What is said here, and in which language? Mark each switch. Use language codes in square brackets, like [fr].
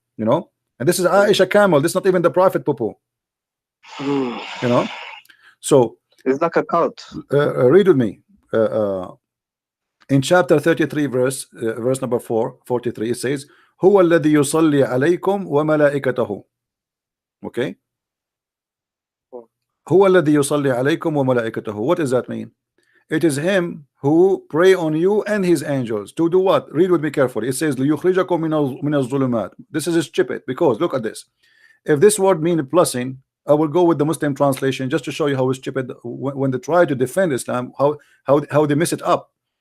[en] And this is Aisha camel. This is not even the Prophet poo-poo. So it's like a cult. Read with me. In chapter 33 verse number 43 it says [ar] هو الذي يصلي عليكم وملائكته. [en] Okay, [ar] هو الذي يصلي عليكم وملائكته. [en] What does that mean? It is him who pray on you and his angels to do what? Read with me carefully. It says [ar] ليخرجكم من الظلمات. [en] This is stupid because look at this. If this word means blessing, I will go with the Muslim translation just to show you how stupid when they try to defend Islam, how they mess it up.